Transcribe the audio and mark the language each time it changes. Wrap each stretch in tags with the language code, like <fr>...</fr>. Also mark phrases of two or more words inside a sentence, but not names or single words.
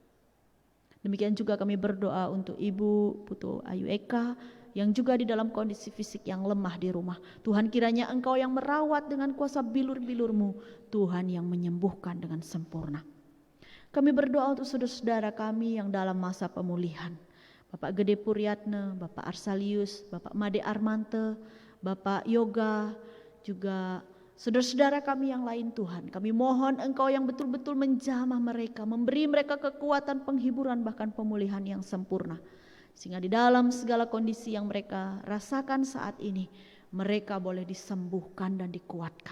<id>Demikian juga kami berdoa untuk Ibu Putu Ayu Eka yang juga di dalam kondisi fisik yang lemah di rumah. Tuhan, kiranya Engkau yang merawat dengan kuasa bilur-bilur-Mu, Tuhan yang menyembuhkan dengan sempurna. Kami berdoa untuk saudara-saudara kami yang dalam masa pemulihan. Bapak Gede Puryatna, Bapak Arsalius, Bapak Made Armante, Bapak Yoga, juga saudara-saudara kami yang lain Tuhan, kami mohon Engkau yang betul-betul menjamah mereka, memberi mereka kekuatan, penghiburan, bahkan pemulihan yang sempurna. Sehingga di dalam segala kondisi yang mereka rasakan saat ini, mereka boleh disembuhkan dan dikuatkan.</id>